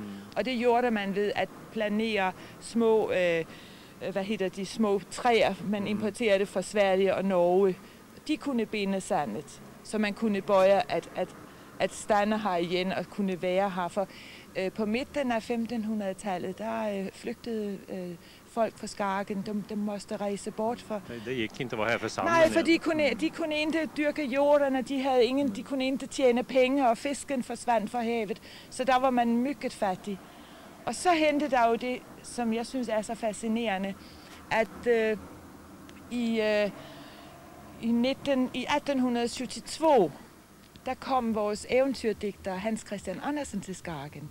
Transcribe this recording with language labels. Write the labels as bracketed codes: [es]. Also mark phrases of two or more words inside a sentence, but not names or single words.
[da] Og det gjorde man ved at planere små, små træer, man importerede fra Sverige og Norge. De kunne binde sandet, så man kunne bøje at stande her igen og kunne være her. For på midten af 1500-tallet, der flygtede folk fra Skagen, de måste rejse bort for. [sv] Det gick inte att vara här för samman. [da] Nej, for de kunne ikke dyrke jorden, de kunne ikke tjene penge, og fisken forsvandt fra havet. Så der var man mycket fattig. Og så hentede der jo det, som jeg synes er så fascinerende, at i 1872, der kom vores eventyrdigter Hans Christian Andersen til Skagen.